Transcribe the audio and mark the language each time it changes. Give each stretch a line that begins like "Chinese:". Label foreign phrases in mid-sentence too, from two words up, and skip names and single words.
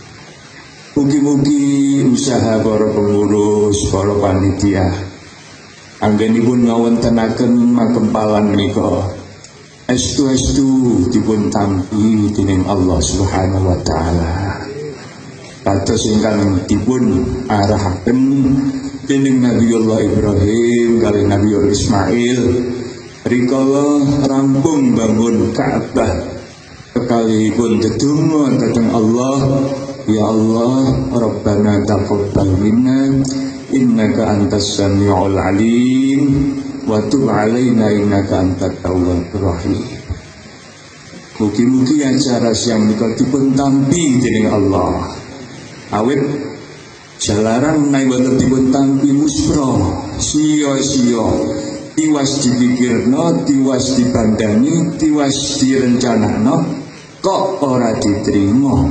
Javanese: Mugi-mugi usaha para pengurus, para panitia anggenipun ngawontenaken makempalan menika estu-estu dipun tampi dening Allah
Arabic: سبحانه وتعالى.
Javanese: Kados ingkang dipun arahaken dening Nabiullah Ibrahim kali Nabiullah Ismail rikala rampung bangun Ka'bah, kekalipun ndedonga dhateng Allah, ya Allah,
Arabic: ربنا تقبل منا إنك أنت السميع العليم وتب علينا إنك أنت التواب الرحيم.
Javanese: Mugi-mugi acara siang menika dipun tampi dening Allah. Awit jalaran menawi boten dipun tampi muspra, sia-sia, tiwas dipikirno, tiwas dibandani, tiwas direncanakno, kok ora diterima.